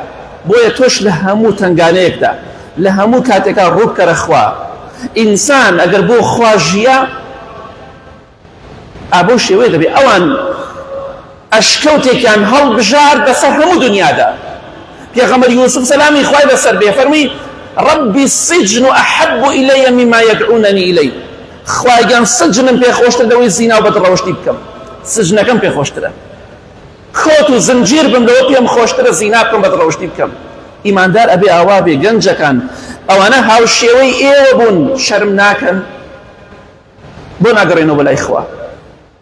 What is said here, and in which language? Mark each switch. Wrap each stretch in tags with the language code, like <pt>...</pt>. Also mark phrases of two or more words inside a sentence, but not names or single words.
<ckb>بۆیە تۆش لە هەموو تنگانەیەکدا، لە هەموو کاتێکا ڕووبکەرە خوا. ئینسان ئەگەر بۆ خوا ژیە، ئابۆ شێوەیە دەبێت ئەوان ئەشکەوتێکیان هەڵبژار بەسەر هەموو دنیادا. پێغەمبەر یوسف سەلامی خوای بەسەر بێ فەرمی</ckb> <ar>ربی السجن أحب إلي مما يدعونني إليه،</ar> <ckb>خوای گیان سجنم پێخۆشتر لەوەی زینا و بەدڕەوشتی بکەم، سجنەکەم پێخۆشترە، کۆت و زنجیر بم لەوە پێم خۆشترە زینا بکەم بەدڕەوشتی بکەم. ئیماندار ئەبێ ئاوا بێ. گەنجەکان ئەوانە هاوشێوەی ئێوە بوون، شەرم ناکەن، بۆ ناگەڕێنەوە بەلای خوا.</ckb>